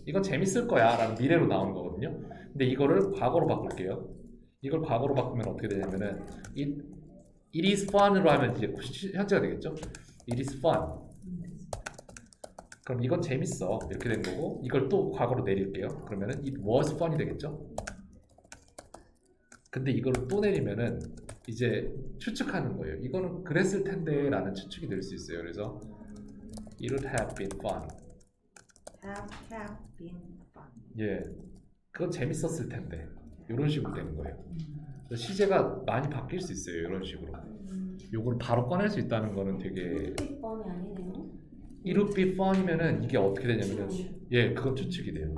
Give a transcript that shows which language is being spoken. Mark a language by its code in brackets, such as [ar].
[ko] 이건 재밌을 거야 라는 미래로 나오는 거거든요. 근데 이거를 과거로 바꿀게요. 이걸 과거로 바꾸면 어떻게 되냐면은 [en] It is fun [ko] 으로 하면 이제 현재가 되겠죠? It is fun. 그럼 이건 재밌어 이렇게 된 거고 이걸 또 과거로 내릴게요. 그러면은 [en] it was funny [ko] 되겠죠? 근데 이거를 또 내리면은 이제 추측하는 거예요. 이거는 그랬을 텐데 라는 추측이 될 수 있어요. [en] 그래서 it would have been fun. Have been fun. [ko] 예, 그건 재밌었을 텐데 이런 식으로 되는 거예요. 그래서 시제가 많이 바뀔 수 있어요. 이런 식으로. 요걸 바로 꺼낼 수 있다는 거는 되게 뻔이 아니네요. [en] it would be fun [ko] 이면은 이게 어떻게 되냐면은 예, 그건 추측이 돼요.